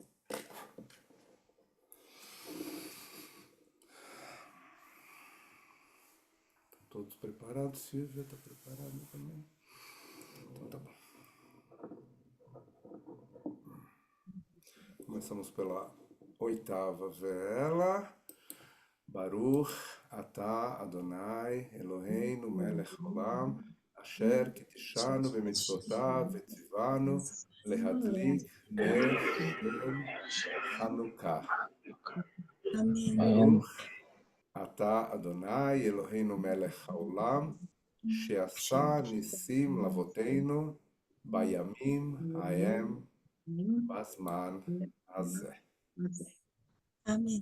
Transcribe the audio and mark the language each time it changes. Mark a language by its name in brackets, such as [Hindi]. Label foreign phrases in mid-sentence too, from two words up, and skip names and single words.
[Portuguese] Todos preparados? Silvia está preparada também? Então tá bom. Começamos pela 8ª vela. [Hebrew] ברוך אתה אדוני אלוהינו מלך העולם אשר קדשנו במצוותיו וצוונו להדליק נר חנוכה. ברוך אתה אדוני אלוהינו מלך העולם שעשה נסים לאבותינו בימים ההם בזמן הזה. [Portuguese] Amém.